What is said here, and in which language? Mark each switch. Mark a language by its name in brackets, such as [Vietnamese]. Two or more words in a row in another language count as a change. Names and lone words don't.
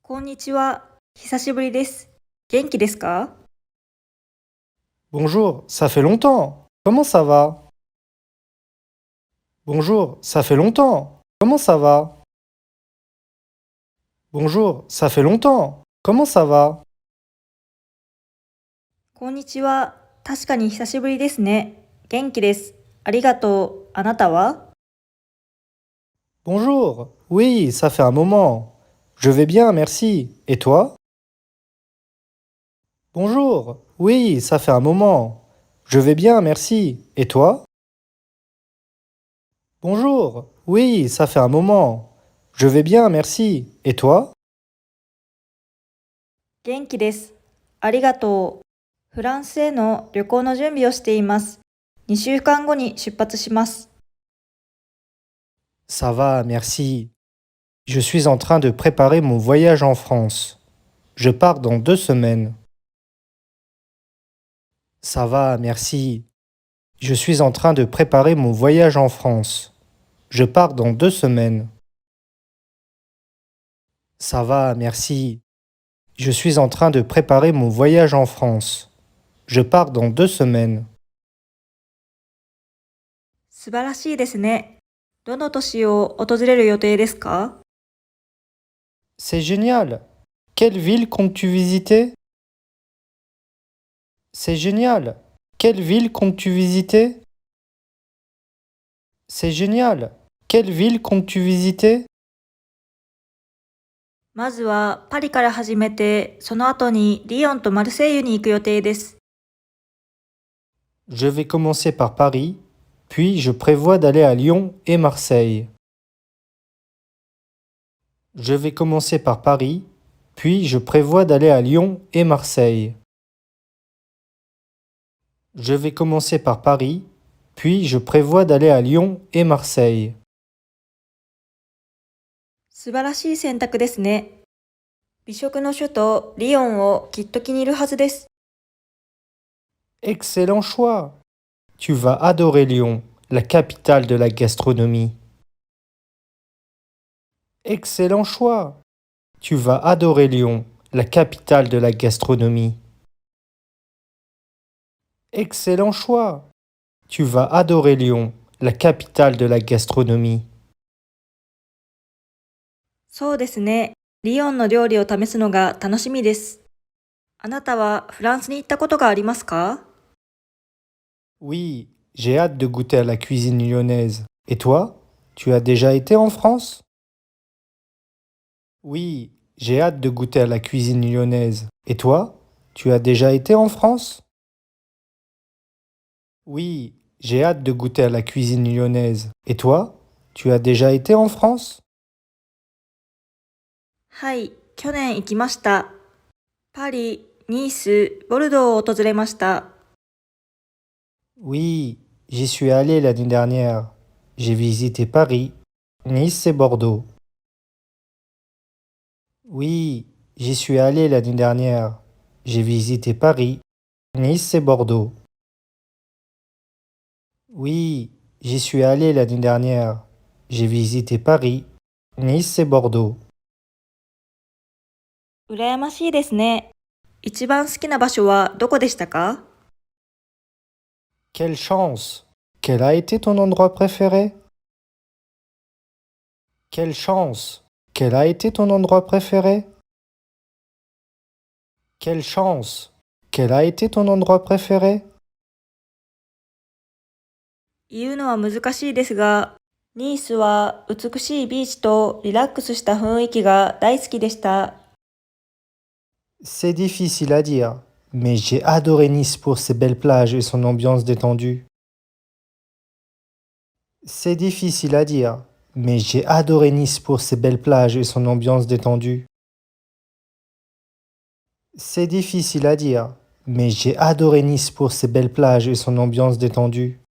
[Japanese] にちは。久しぶりです。元気ですか？ [French] Bonjour, ça fait longtemps. Comment ça va? Bonjour, ça fait longtemps. Comment ça va? Bonjour, ça fait longtemps. Comment ça va? [Japanese] こんにちは。確かに久しぶりですね。元気です。ありがとう。あなたは？ [French] Bonjour, oui, ça fait un moment. Je vais bien, merci. Et toi? Bonjour, oui, ça fait un moment. Je vais bien, merci. Et toi? Bonjour, oui, ça fait un moment. Je vais bien, merci. Et toi? [Japanese] 元気です。ありがとう。フランスへの旅行の準備をしています。2週間後に出発します。 [French] Ça va, merci. Je suis en train de préparer mon voyage en France. Je pars dans 2 semaines. Ça va, merci. Je suis en train de préparer mon voyage en France. Je pars dans 2 semaines. Ça va, merci. Je suis en train de préparer mon voyage en France. Je pars dans 2 semaines. [Japanese] 素晴らしいですね。どの都市を訪れる予定ですか？ [French] C'est génial. Quelle ville comptes-tu visiter? C'est génial. Quelle ville comptes-tu visiter? C'est génial. Quelle ville comptes-tu visiter? [Japanese] まずはパリから始めて、その後にリヨンとマルセイユに行く予定です。 [French] Je vais commencer par Paris, puis je prévois d'aller à Lyon et Marseille. Je vais commencer par Paris, puis je prévois d'aller à Lyon et Marseille. Je vais commencer par Paris, puis je prévois d'aller à Lyon et Marseille. [Japanese] 素晴らしい選択ですね。美食の首都リヨンをきっと気に入るはずです。 [French] Excellent choix. Tu vas adorer Lyon, la capitale de la gastronomie. Excellent choix. Tu vas adorer Lyon, la capitale de la gastronomie. Excellent choix. Tu vas adorer Lyon, la capitale de la gastronomie. [Japanese] そうですね。リヨンの料理を試すのが楽しみです。あなたはフランスに行ったことがありますか？ [French] Oui, j'ai hâte de goûter à la cuisine lyonnaise. Et toi, tu as déjà été en France? Oui, j'ai hâte de goûter à la cuisine lyonnaise. Et toi, tu as déjà été en France? Oui, j'ai hâte de goûter à la cuisine lyonnaise. Et toi, tu as déjà été en France? [Japanese] はい、去年行きました。パリ、ニース、ボルドーを訪れました。 [French] Oui, j'y suis allé l'année dernière. J'ai visité Paris, Nice et Bordeaux. Oui, j'y suis allé l'année dernière. J'ai visité Paris, Nice et Bordeaux. Oui, j'y suis allé l'année dernière. J'ai visité Paris, Nice et Bordeaux. [Japanese] 羨ましいですね。一番好きな場所はどこでしたか？ [French] Quelle chance! Quel a été ton endroit préféré? Quelle chance! Quel a été ton endroit préféré? Quelle chance! Quel a été ton endroit préféré? [Japanese] 言うのは難しいですが、ニースは美しいビーチとリラックスした雰囲気が大好きでした。 [French] C'est difficile à dire, mais j'ai adoré Nice pour ses belles plages et son ambiance détendue. C'est difficile à dire, mais j'ai adoré Nice pour ses belles plages et son ambiance détendue. C'est difficile à dire, mais j'ai adoré Nice pour ses belles plages et son ambiance détendue.